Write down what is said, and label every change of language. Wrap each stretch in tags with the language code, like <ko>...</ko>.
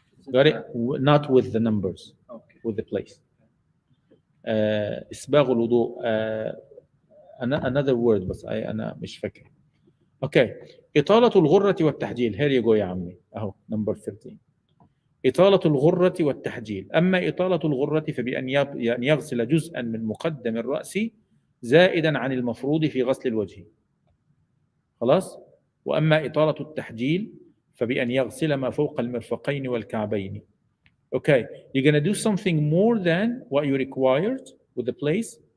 <en>Got it? Not with the numbers, Okay. with the place.</en> <ar>إسباغ الوضوء.</ar> <en>Another word, but</en> <ar>أنا مش فاكر. Okay. إطالة الغرة والتحجيل.</ar> <en>Here you go</en> <ar>يا عمي. أهو</ar> <en>number 13.</en> <ar>إطالة الغرة والتحجيل. أما إطالة الغرة فبأن يغسل جزءا من مقدم الرأس زائدا عن المفروض في غسل الوجه. خلاص؟ وأما إطالة التحجيل فبأن يغسل ما فوق المرفقين والكعبين.</ar> <en>Okay, you're going to do something more than what you required with the place.</en>